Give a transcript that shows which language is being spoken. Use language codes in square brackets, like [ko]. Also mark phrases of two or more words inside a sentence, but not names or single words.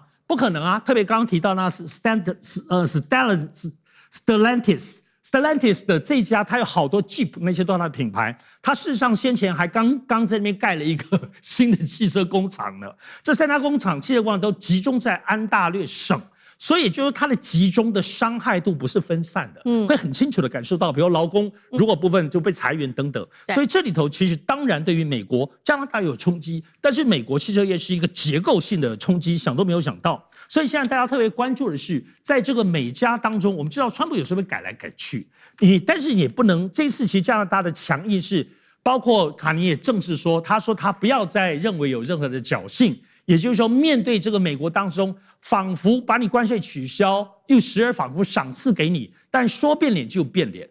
[zh] 不可能啊！特別剛剛提到那是 Stellantis 的這家，它有好多 Jeep 那些都是它的品牌。它事實上先前還剛在那邊蓋了一個新的汽車工廠呢。這3家汽車工廠都集中在安大略省，所以就是它的集中的傷害度不是分散的，會很清楚的感受到，比如勞工如果部分就被裁員等等。所以這裡頭其實當然對於美國、加拿大有衝擊，但是美國汽車業是一個結構性的衝擊，想都沒有想到。所以現在大家特別關注的是，在這個美加當中，我們知道川普有時候會改來改去，但是也不能，這次其實加拿大的強硬是，包括卡尼也正式說，他說他不要再認為有任何的僥倖，也就是說面對這個美國當中，仿佛把你關稅取消，又時而仿佛賞賜給你，但說變臉就變臉。